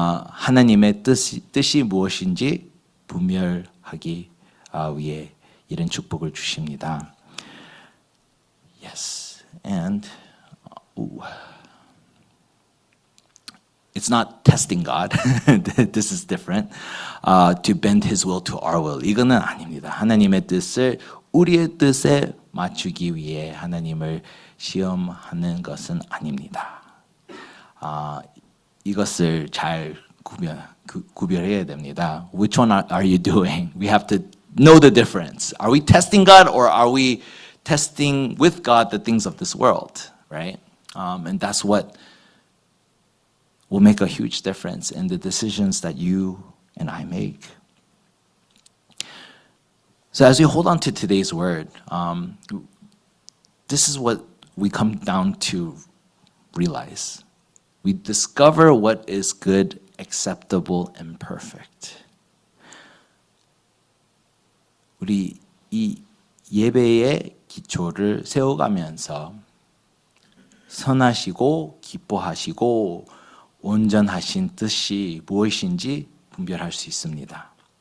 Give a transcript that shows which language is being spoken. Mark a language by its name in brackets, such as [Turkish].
[Korean] 하나님의 뜻이 무엇인지 분별하기 위해 이런 축복을 주십니다. [English] Yes, and it's not testing God. This is different. To bend His will to our will. [Korean] 이거는 아닙니다. 하나님의 뜻을 우리의 뜻에 맞추기 위해 하나님을 시험하는 것은 아닙니다. 이것을 잘 구별해야 됩니다. [English] Which one are you doing? We have to know the difference. Are we testing God or are we testing with God the things of this world? Right? And that's what will make a huge difference in the decisions that you and I make. So as we hold on to today's word, this is what we come down to realize. We discover what is good, acceptable, and perfect. [Korean] 우리 이 예배의 기초를 세워가면서 선하시고 기뻐하시고 온전하신 뜻이 무엇인지 분별할 수 있습니다.